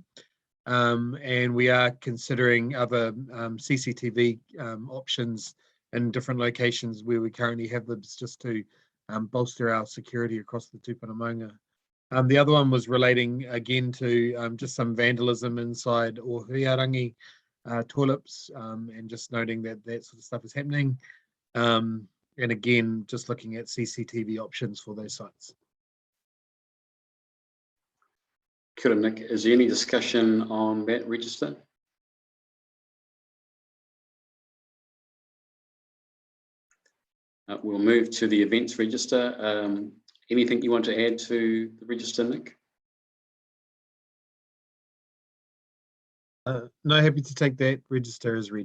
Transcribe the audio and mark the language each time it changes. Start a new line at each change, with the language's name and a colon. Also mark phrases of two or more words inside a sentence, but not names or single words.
English: And we are considering other CCTV options in different locations where we currently have libs, just to bolster our security across the Tūpuna Maunga. The other one was relating again to just some vandalism inside or Huiarangi tulips, and just noting that that sort of stuff is happening. And again, just looking at CCTV options for those sites.
Māori: Kia ora, Nick.
English: Is there any discussion on that register? We'll move to the events register. Anything you want to add to the register, Nick? No, happy to take that register as read.